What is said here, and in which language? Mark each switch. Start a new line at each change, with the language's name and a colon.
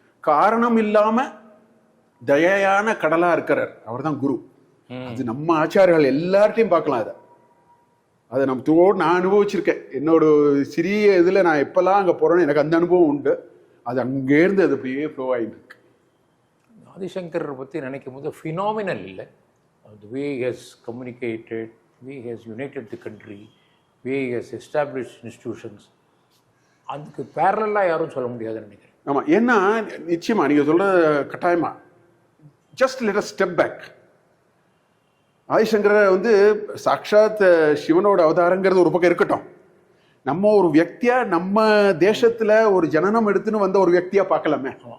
Tamil: காரணம் இல்லாம தயான கடலா இருக்கிறார், அவர் தான் குரு. அது நம்ம ஆச்சாரியர்கள் எல்லார்ட்டையும் பார்க்கலாம். அதை நம்ம தோடு நான் அனுபவிச்சிருக்கேன். என்னோட சிறிய இதுல நான் எப்பெல்லாம் அங்க போறேன்னு எனக்கு அந்த அனுபவம் உண்டு. அது அங்கேருந்து அது அப்படியே ஃப்ளோ ஆகிட்டு இருக்கு. ஆதிசங்கரை பற்றி நினைக்கும் போது ஃபினாமினல் இல்லை.
English: The way he has communicated, the way he has united the country, the way he has established institutions,
Tamil: அதுக்கு பேரலாக யாரும் சொல்ல முடியாதுன்னு நினைக்கிறேன். ஆமாம், ஏன்னா நிச்சயமா நீங்கள் சொல்ற கட்டாயமா.
English: Just let us step back.
Tamil: Adi Shankara சாட்சாத் சிவனோட அவதாரங்கிறது ஒரு பக்கம் இருக்கட்டும். நம்ம ஒரு வியக்தியா நம்ம தேசத்துல ஒரு ஜனனம் எடுத்துன்னு வந்த ஒரு வியக்தியா பார்க்கலாமே,